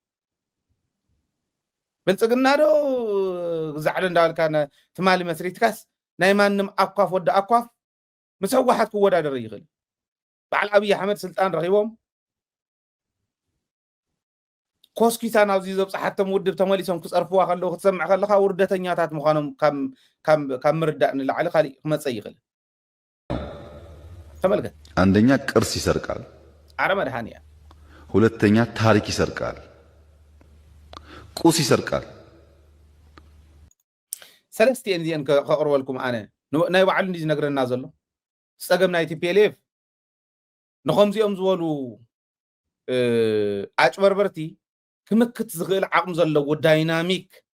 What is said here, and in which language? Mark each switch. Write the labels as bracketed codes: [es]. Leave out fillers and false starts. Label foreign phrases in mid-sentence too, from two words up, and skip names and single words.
[ti] ብልጽግና ዶ ዝዓለ እንዳልካ ትማሊ መስሪትካስ ናይ ማንም ኣኳፍ ወደ ኣኳፍ ምስ ሕወሓት ክወዳደር ይኽእል በዓል ኣብይ ኣሕመድ ስልጣን ረኺቦም ኮስኪታ ናብዚ ዘብፅሓቶም ውድብ ተመሊሶም ክፀርፍዋ ከለዉ ክትሰምዕ ከለካ ውርደተኛታት ምዃኖም ካብ ምርዳእ ንላዕሊ ካሊእ ክመፅእ ይኽእል ተመልከት [am] አንደኛ ቅርስ ይሰርቃል አረ መድሃንያ ሁለተኛ ታሪክ ይሰርቃል ቁስ ይሰርቃል [ti] ሰለስቲአን ዚአን ከቅርበልኩም ኣነ ናይ ባዕሉ እንዲ ዝነግረና ዘሎ ፀገም ናይ ቲፒኤልኤፍ ንኸምዚኦም ዝበሉ ኣጭበርበርቲ ክምክት ዝኽእል ዓቕሚ ዘለዎ ዳይናሚክ